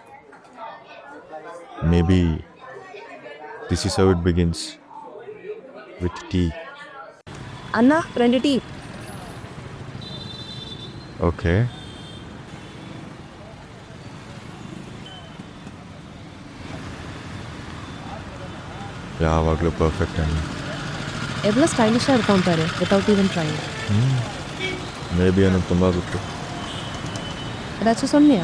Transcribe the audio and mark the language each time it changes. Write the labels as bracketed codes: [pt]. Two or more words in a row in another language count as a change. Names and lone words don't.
[en] maybe this is how it begins. with tea. [kn] ಅನ್ನ 2 ಟೀ. ಓಕೆ. ಯಾವಾಗಲೂ ಪರ್ಫೆಕ್ಟ್ ಅಣ್ಣ. [ta] எவ்வளோ ஸ்டைலிஷாக இருக்கான் பாரு [en] without even trying. may be [kn] ಅನ್ನೋದು ತುಂಬ ಗೊತ್ತು. [ta] ஏதாச்சும் சொன்னியா?